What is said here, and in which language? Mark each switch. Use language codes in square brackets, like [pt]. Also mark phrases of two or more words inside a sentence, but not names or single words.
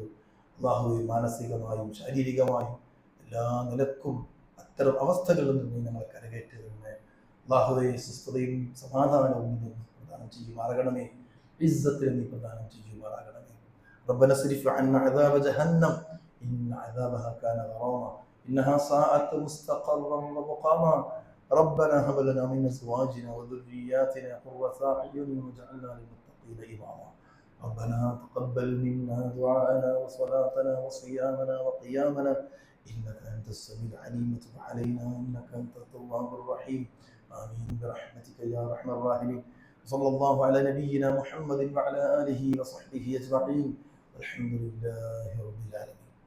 [ml] അല്ലാഹുവേ മാനസികമായും ശാരീരികമായും എല്ലാ നിലക്കും അത്തരം അവസ്ഥകളിൽ നിന്ന് ഞങ്ങളെ കരകയറ്റണമേ. അല്ലാഹുവേ സ്വസ്ഥതയും സമാധാനവും നീ പ്രദാനം ചെയ്യുമാറാകണമേ. ഇസ്സത്തിൽ നീ പ്രദാനം ചെയ്യുമാറാകണമേ. [ar] ربنا اصرف عنا عذاب جهنم إن عذابها كان غراما إنها ساءت مستقرا و مقاما ربنا هب لنا من ازواجنا وذرياتنا قرة اعين واجعلنا للمتقين اماما ربنا تقبل منا دعاءنا وصلاتنا وصيامنا وقيامنا انك انت السميع العليم وتب علينا انك انت التواب الرحيم آمين برحمتك يا أرحم الراحمين صلى الله على نبينا محمد وعلى آله وصحبه أجمعين الحمد لله رب العالمين.